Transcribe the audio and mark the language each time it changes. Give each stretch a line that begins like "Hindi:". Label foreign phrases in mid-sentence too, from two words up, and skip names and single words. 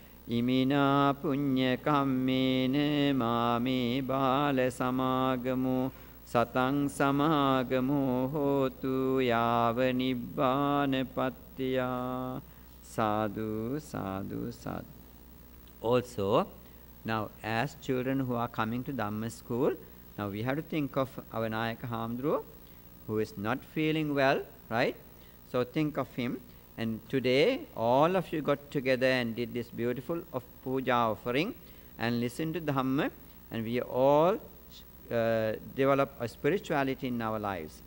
Pali: Imina punya kammene mami bala samagamo satang samagamo hotu yava nibbana pattiya. Sadhu, sadhu, sadhu.
English: Also, now as children who are coming to Dhamma school, now we have to think of our Nayaka Hamdru, who is not feeling well, right? So think of him. And today, all of you got together and did this beautiful puja offering and listened to Dhamma, and we all develop a spirituality in our lives.